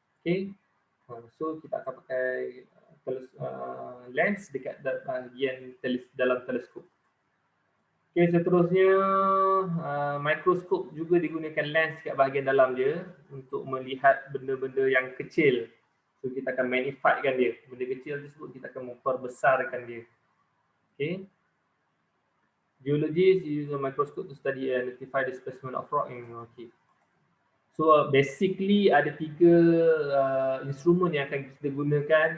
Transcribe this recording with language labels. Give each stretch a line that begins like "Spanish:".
Malay: Okay, so kita akan pakai lens dekat bahagian dalam teleskop. Okay, seterusnya mikroskop juga digunakan lens kat bahagian dalam dia untuk melihat benda-benda yang kecil. So kita akan magnifykan dia. Benda kecil tersebut kita akan memperbesarkan dia. Okay.
English: Geologists use a microscope to study and identify the specimen of rock in okay.
Malay: So basically ada 3 instrumen yang akan kita gunakan.